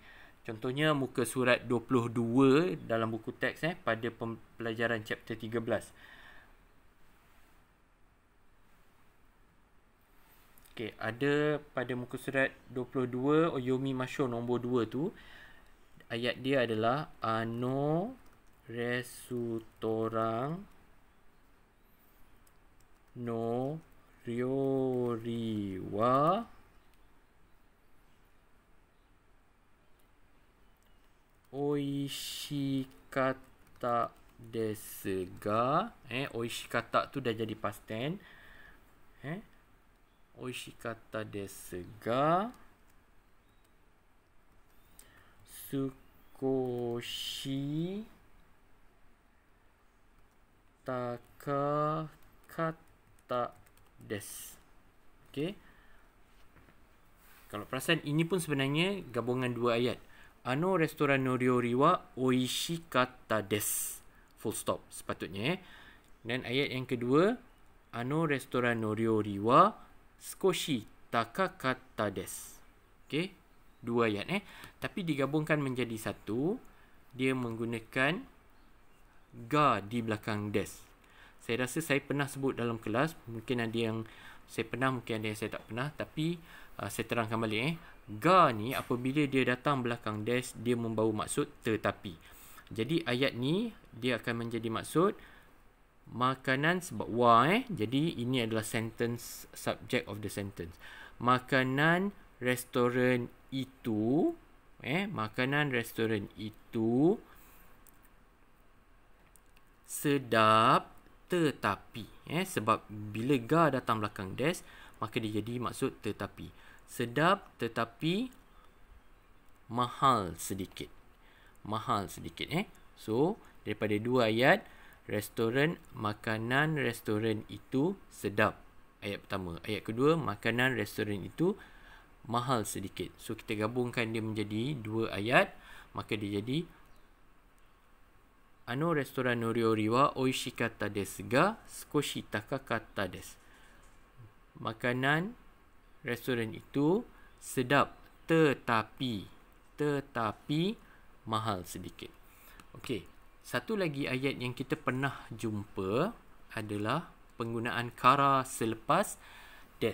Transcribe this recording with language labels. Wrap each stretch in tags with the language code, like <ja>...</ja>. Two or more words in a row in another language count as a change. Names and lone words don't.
<ms>Contohnya muka surat 22 dalam buku teks pada pelajaran chapter 13. Okey, ada pada muka surat 22 Oyomi Masho nombor 2 tu, ayat dia adalah</ms> <ja>あのレストランの料理はおいしかったですが.</ja> <ms>Oishikatta tu dah jadi</ms> <en>past tense.</en> <ja>おいしかったですが少し高かったです.</ja> <ms>Okey. Kalau perasan, ini pun sebenarnya gabungan dua ayat.</ms> <ja>あのレストランの料理はおいしかったです.</ja> <en>Full stop</en> <ms>sepatutnya. Dan ayat yang kedua,</ms> <ja>あのレストランの料理は少し高かったです.</ja> <ms>Okey, dua ayat tapi digabungkan menjadi satu. Dia menggunakan ga di belakang des. Saya rasa saya pernah sebut dalam kelas. Mungkin ada yang saya pernah, mungkin ada yang saya tak pernah. Tapi saya terangkan balik. Ga ni apabila dia datang belakang des, dia membawa maksud tetapi. Jadi ayat ni dia akan menjadi maksud makanan sebab wa jadi ini adalah</ms> <en>sentence, subject of the sentence.</en> <ms>Makanan restoran itu makanan restoran itu sedap tetapi sebab bila ga datang belakang des, maka dia jadi maksud tetapi. Sedap tetapi mahal sedikit. Mahal sedikit. So daripada dua ayat, restoran, makanan restoran itu sedap. Ayat pertama. Ayat kedua, makanan restoran itu mahal sedikit. So kita gabungkan dia menjadi dua ayat, maka dia jadi</ms> <ja>あのレストランの料理はおいしかったですが少し高かったです.</ja> <ms>Makanan restoran itu sedap tetapi mahal sedikit. Okey, satu lagi ayat yang kita pernah jumpa adalah penggunaan kara selepas des.</ms>